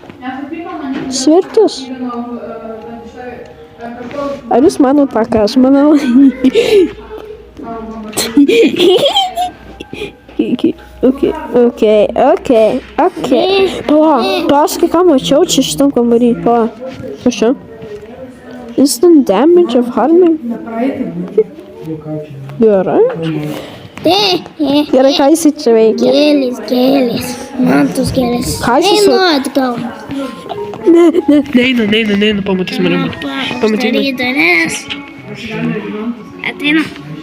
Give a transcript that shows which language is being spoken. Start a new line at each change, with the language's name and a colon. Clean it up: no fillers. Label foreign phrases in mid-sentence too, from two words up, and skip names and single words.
Lithuanian: Ar jūs manot tą, ką aš manau? Okay. Pasakai, ką mačiau čia šitam kambarį. Kas čia?
English: Instant damage of harming.
Lithuanian: Gerai. Gerai, ką jis čia veikia? Gėlės. Man tos gėlės. Ką jis Einu atgal. Neinu, pamatys mane. Uždaryt duris. Ateinu.